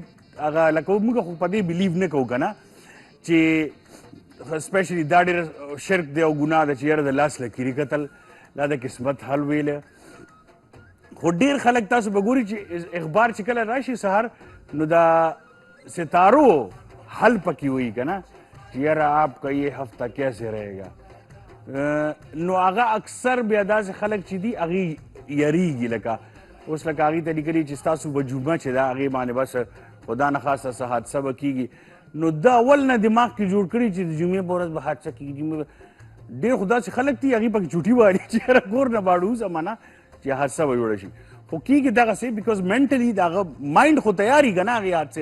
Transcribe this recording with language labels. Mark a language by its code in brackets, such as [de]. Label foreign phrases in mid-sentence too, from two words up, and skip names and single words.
[ps] هغه لکه موږ خو په دې بلیو نه کوو که نه چې سپیشلی دا ډېر شرک دی او ګناه ده چې یاره د لاس لکیري کتل دا د قسمت حل ویله خو ډېر خلک تاسو به ګوري چې اخبار چې کله راشي سهار نو دا ستارو حل پکې وایي که نه چې یاره [ur] آپ کا یہ هفته کیسے رہے گا [ps] نو هغه اکثر بیا داسې خلک چې دي هغې یریږي لکه اوس لکه هغې ته لیکلي چې ستاسو به جمعه چې ده هغې باندې بس خدا نه خاصه څه حادثه به کېږي نو دا اول نه دماغ کې جوړ کړي چې د جمعې په ورځ به حادثه کېږي ډېر خو داسې خلک دي هغې پکې چوټي واري چې یاره کور نه باړو وځمه نه چې حادثه به جوړه شي خو کېږي دغسې [en] because mentally [ps] د هغه مایند خو تیاري که نه هغې حادثې